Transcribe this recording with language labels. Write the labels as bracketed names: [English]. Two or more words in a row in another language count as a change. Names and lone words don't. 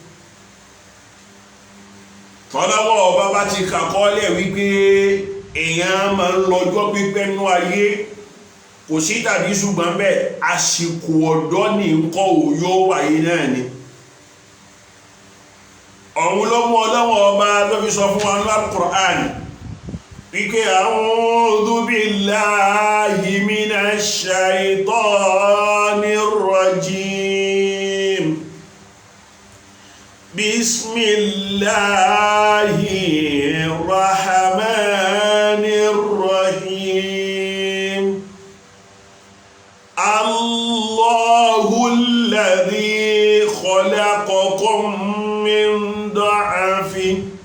[Yoruba] tọ́lọ́wọ́ ọba bá ti kàkọ́lẹ̀ wípé èèyàn máa ń lọ́jọ́ pípẹ́ nú ayé kò sí tàbí ṣùgbọ́n bẹ́ẹ̀ àsìkò ọ̀dọ́ ní nǹkan yóò wáyé náà ni ọ̀hun ló mú ọlọ́wọ́ ọba ló fi sọ fún wa ní Al-Qur'an wípé [Arabic] أعوذ بالله من الشيطان الرجيم بسم الله الرحمن الرحيم الله الذي خلقكم من ضعف